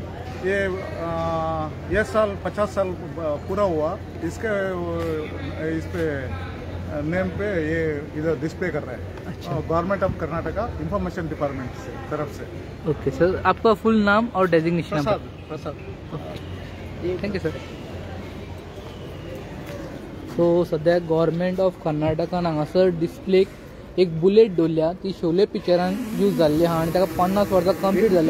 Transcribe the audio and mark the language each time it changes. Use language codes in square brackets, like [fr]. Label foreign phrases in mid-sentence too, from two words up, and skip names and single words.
[hi] ये साल 50 साल पूरा हुआ. इसके इस पे नेम पे ये इधर डिस्प्ले कर रहे हैं. अच्छा. गवर्नमेंट ऑफ कर्नाटका इंफॉर्मेशन डिपार्टमेंट से तरफ से. [en] OK sir, [hi] आपका फुल नाम और डेजिग्नेशन? प्रसाद. [en] thank you sir. [kok] सो सद्या गव्हर्मेंट ऑफ कर्नाटकान हांगासर डिस्प्लेक एक बुलेट दवरल्या ती शोले पिक्चरान यूज जाल्ली आहा आनी ताका 50 वर्सां कंप्लीट जाल्या.